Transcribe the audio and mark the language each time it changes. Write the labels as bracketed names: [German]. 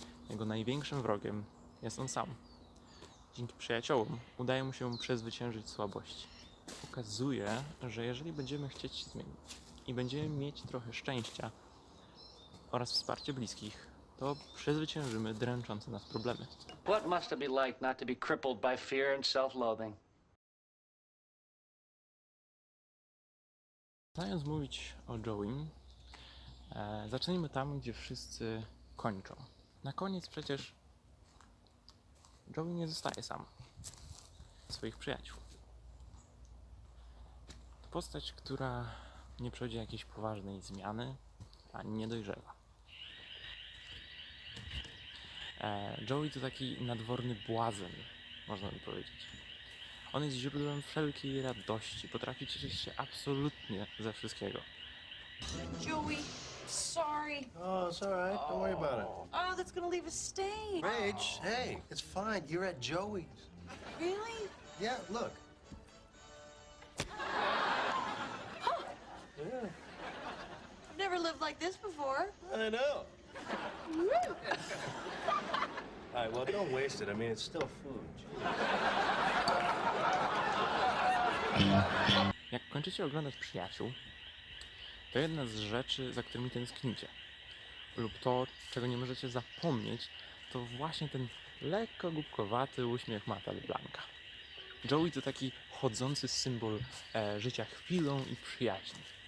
[Polish] Jego największym wrogiem jest on sam. Dzięki przyjaciołom udaje mu się przezwyciężyć słabości. Pokazuje, że jeżeli będziemy chcieć się zmienić i będziemy mieć trochę szczęścia oraz wsparcie bliskich, to przezwyciężymy dręczące nas problemy. [English] What must it be like not to be crippled by fear and self-loathing? [Polish] Zaczynając mówić o Joeym, zacznijmy tam, gdzie wszyscy kończą. Na koniec przecież Joey nie zostaje sam. swoich przyjaciół. To postać, która nie przechodzi jakiejś poważnej zmiany, ani nie dojrzewa. Joey to taki nadworny błazen, można by powiedzieć. On jest źródłem wszelkiej radości, potrafi cieszyć się absolutnie ze wszystkiego. [English] Joey, sorry. Oh, it's all right. Don't worry about it. Oh, that's gonna leave a stain. Rach, hey, it's fine. You're at Joey's. Really? Yeah, look. Yeah, I've never lived like this before. I know. All right, well, don't waste it. I mean, it's still food. [Polish] Jak kończycie oglądać Przyjaciół, to jedna z rzeczy, za którymi tęsknicie, lub to, czego nie możecie zapomnieć, to właśnie ten lekko głupkowaty uśmiech Matta LeBlanca. Joey to taki chodzący symbol życia chwilą i przyjaźni.